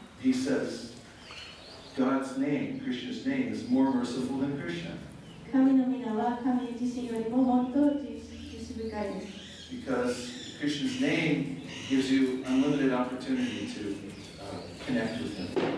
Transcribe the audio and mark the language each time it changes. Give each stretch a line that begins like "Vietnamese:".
English: He says God's name, Krishna's name, is more merciful than Krishna.
Japanese: 神の皆は神自身よりももっと慈悲深いです。
English: Because Krishna's name gives you unlimited opportunity to connect with Him.